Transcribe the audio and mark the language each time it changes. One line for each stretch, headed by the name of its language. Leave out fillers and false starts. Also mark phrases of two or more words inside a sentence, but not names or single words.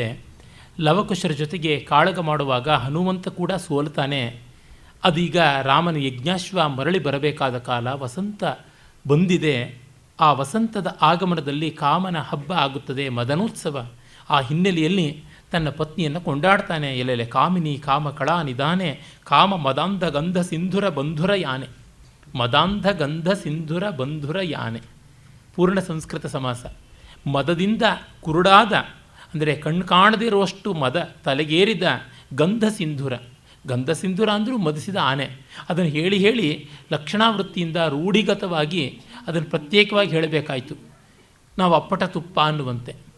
Kannada: ಲವಕುಶರ ಜೊತೆಗೆ ಕಾಳಗ ಮಾಡುವಾಗ ಹನುಮಂತ ಕೂಡ ಸೋಲ್ತಾನೆ. ಅದೀಗ ರಾಮನ ಯಜ್ಞಾಶ್ವ ಮರಳಿ ಬರಬೇಕಾದ ಕಾಲ, ವಸಂತ ಬಂದಿದೆ. ಆ ವಸಂತದ ಆಗಮನದಲ್ಲಿ ಕಾಮನ ಹಬ್ಬ ಆಗುತ್ತದೆ, ಮದನೋತ್ಸವ. ಆ ಹಿನ್ನೆಲೆಯಲ್ಲಿ ತನ್ನ ಪತ್ನಿಯನ್ನು ಕೊಂಡಾಡ್ತಾನೆ. ಎಲ್ಲೆಲೆ ಕಾಮಿನಿ ಕಾಮ ಕಳಾ ನಿಧಾನೆ ಕಾಮ ಮದಾಂಧ ಗಂಧ ಸಿಂಧುರ ಬಂಧುರ ಯಾನೆ. ಮದಾಂಧ ಗಂಧ ಸಿಂಧುರ ಬಂಧುರ ಯಾನೆ ಪೂರ್ಣ ಸಂಸ್ಕೃತ ಸಮಾಸ. ಮದದಿಂದ ಕುರುಡಾದ, ಅಂದರೆ ಕಣ್ಣು ಕಾಣದಿರುವಷ್ಟು ಮದ ತಲೆಗೇರಿದ ಗಂಧ ಸಿಂಧುರ. ಗಂಧ ಸಿಂಧುರ ಅಂದರೂ ಮದಿಸಿದ ಆನೆ. ಅದನ್ನು ಹೇಳಿ ಹೇಳಿ ಲಕ್ಷಣಾವೃತ್ತಿಯಿಂದ ರೂಢಿಗತವಾಗಿ ಅದನ್ನು ಪ್ರತ್ಯೇಕವಾಗಿ ಹೇಳಬೇಕಾಯಿತು, ನಾವು ಅಪ್ಪಟ ತುಪ್ಪ ಅನ್ನುವಂತೆ.